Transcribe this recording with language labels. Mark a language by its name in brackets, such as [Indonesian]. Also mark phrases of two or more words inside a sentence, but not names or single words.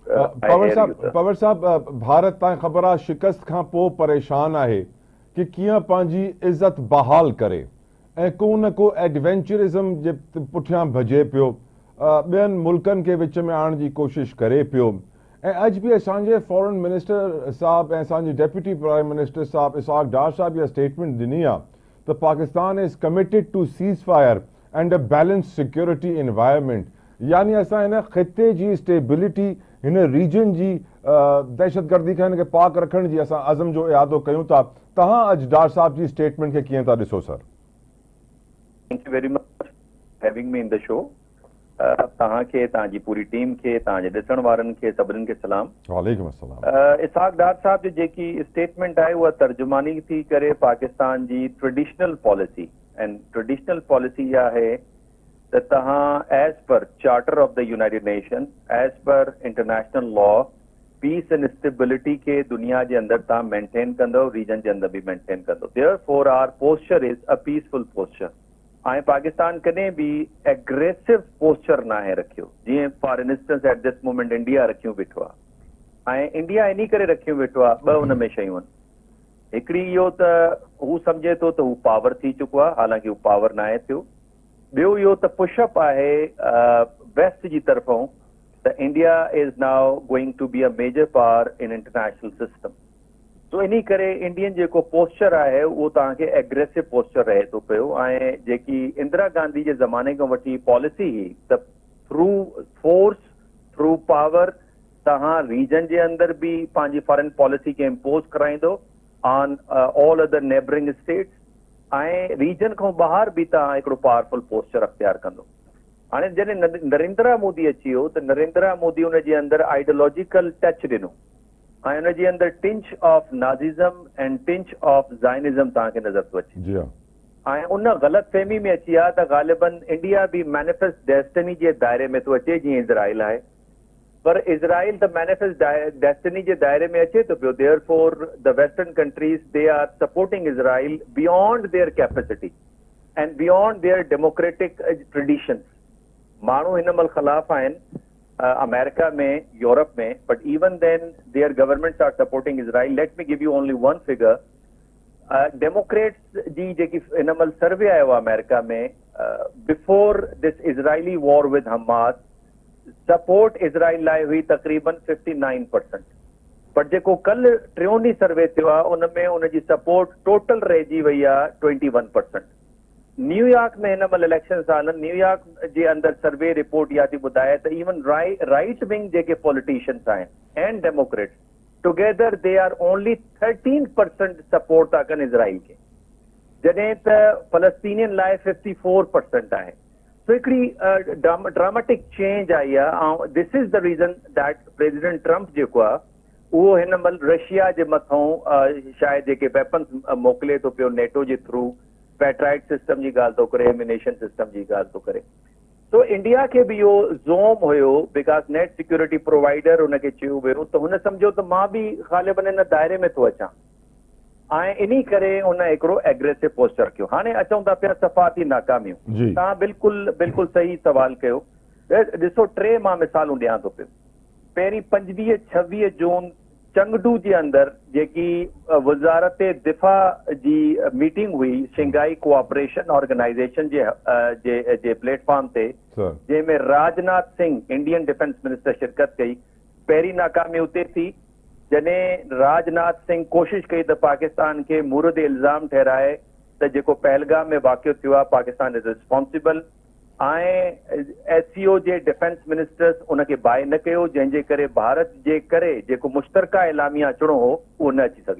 [Sindhi] पवर साहब, भारत ताईं ख़बर आहे शिकस्त खां पोइ परेशान आहे कि कीअं पंहिंजी इज़त बहाल करे ऐं को न को एडवेंचरिज़म जे पुठियां भॼे पियो, ॿियनि मुल्कनि खे विच में आणण जी कोशिश करे पियो। ऐं अॼु बि असांजे [English] foreign minister [Sindhi] साहब ऐं असांजे [English] deputy prime minister [Sindhi] साहब इसहाक डार साहब इहा स्टेटमेंट ॾिनी आहे त [English] Pakistan is committed to ceasefire and a balance security environment, [Sindhi] यानी असां हिन ख़िते जी स्टेबिलिटी, हिन रीजन जी दहशतगर्दी खां हिनखे पाक रखण जी असां अज़म जो इरादो कयूं था। तव्हां अॼु डार साहब जी स्टेटमेंट खे कीअं था ॾिसो सर? [English] Thank you very much having me in the show. [Sindhi] तव्हांखे, तव्हांजी पूरी टीम खे, तव्हांजे ॾिसण वारनि खे सभिनीनि खे सलाम। वालेकुम अस्सलाम। इसहाक डार साहब जी जेकी स्टेटमेंट आहे उहा तर्जुमानी थी करे पाकिस्तान जी [English] traditional policy, and traditional policy [Sindhi] इहा आहे त तव्हां [English] as per Charter of the United Nation, as per international law, peace and stability [Urdu] کے دنیا کے اندر [Sindhi] तव्हां मेंटेन कंदो, रीजन [Urdu] کے اندر بھی [Sindhi] मेंटेन कंदो। [English] Therefore our posture is a peaceful posture. [Sindhi] ऐं पाकिस्तान कॾहिं भी [English] aggressive posture [Sindhi] ना है रखियो, जीअं [English] for instance at this moment [Sindhi] इंडिया रखियो वेठो आहे। ऐं इंडिया इन करे रखियो वेठो आहे, ॿ हुन में शयूं आहिनि। हिकिड़ी इहो त हू सम्झे थो त हू पावर थी चुको आहे, हालांकि हू पावर ना आहे थियो। ॿियो इहो त पुशअप आहे वेस्ट जी तरफ़ों त [English] India is now going to be a major power in international system. [Sindhi] तो इन करे इंडियन जेको पोस्चर आहे उहो तव्हांखे [English] aggressive posture [Sindhi] रहे थो पियो। ऐं जेकी इंदिरा गांधी जे ज़माने खां वठी पॉलिसी हुई त [English] through force, through power [Sindhi] तव्हां रीजन जे अंदर भी पंहिंजी [English] foreign policy [Sindhi] खे इम्पोज कराईंदो [English] on all other neighbouring states, [Sindhi] ऐं रीजन खां ॿाहिरि बि तव्हां हिकिड़ो [English] powerful posture [Sindhi] अख्तियार कंदो। हाणे जॾहिं नरेंद्र मोदी अची वियो त नरेंद्र मोदी उनजे अंदरि [English] ideological touch [Sindhi] ॾिनो ऐं उनजे अंदरि [English] tinge of Nazism and tinge of Zionism [Sindhi] तव्हांखे नज़र थो अचे। ऐं उन ग़लति फहमी में अची आहे त ग़ालिबन इंडिया बि [English] manifest destiny [Sindhi] जे दायरे में थो अचे जीअं इज़राइल आहे, पर इज़राइल [English] the manifest destiny [Sindhi] जे दायरे में अचे थो पियो। [English] Therefore the western countries they are supporting Israel beyond their capacity and beyond their democratic traditions. [Sindhi] माण्हू हिन महिल ख़िलाफ़ आहिनि अमेरिका में, यूरोप में, [English] But even then their governments are supporting Israel. Let me give you only one figure. [Sindhi] डेमोक्रेट्स जी जेकी हिन महिल सर्वे आयो आहे अमेरिका में, [English] before this Israeli war with Hamas, [Sindhi] सपोर्ट इज़राइल लाइ हुई तक़रीबन 59%, बट जेको कल टियों ॾींहुं सर्वे थियो आहे उन में उनजी सपोर्ट टोटल रहिजी वई आहे 21%। न्यूयॉर्क में हिन महिल इलेक्शन्स हलनि, न्यूयॉर्क जे अंदरि सर्वे रिपोर्ट इहा थी ॿुधाए त [English] even right wing [Sindhi] जेके पॉलिटिशियंस आहिनि [English] and Democrats together they are only 13% support [Sindhi] था कनि इज़राइल खे, जॾहिं त फलस्तीनियन लाइ 54% आहे। तो हिकिड़ी [English] dramatic change [Sindhi] आई आहे। ऐं [English] this is the reason that President Trump [Sindhi] जेको आहे उहो हिन महिल रशिया जे मथां शायदि जेके वेपन्स मोकिले थो पियो नेटो जे थ्रू, [English] Patriot system [Sindhi] जी ॻाल्हि थो करे, [English] ammunition system [Sindhi] जी ॻाल्हि थो करे। तो इंडिया खे बि इहो ज़ोम हुयो [English] because net security provider [Sindhi] हुनखे चयो वियो, त हुन सम्झो त मां बि ग़ालिबन हिन दायरे में थो अचां, ऐं इन करे हुन हिकिड़ो [English] aggressive posture [Sindhi] रखियो। हाणे अचूं था पिया सफ़ाती नाकामियूं। तव्हां बिल्कुलु सही सवाल कयो। ॾिसो, टे मां मिसालूं ॾियां थो पियो। पहिरीं 25-26 जून चंगडू जे अंदरि जेकी वज़ारत दिफ़ा जी मीटिंग हुई शंघाई कोऑपरेशन ऑर्गेनाइजेशन जे प्लेटफॉर्म ते, जंहिंमें राजनाथ सिंह [English] Indian defence minister [Sindhi] शिरकत कई। पहिरीं नाकामी उते थी जॾहिं राजनाथ सिंह कोशिश कई त पाकिस्तान खे मुरद इल्ज़ाम ठहिराए त जेको पहलगाम में वाक़ियो थियो आहे [English] Pakistan is responsible, [Sindhi] ऐं SCO जे [English] defence ministers [Sindhi] उनखे बाहि न कयो, जंहिंजे करे भारत जे करे जेको मुश्तरका एलामिया अचिणो हो उहो न अची सघियो।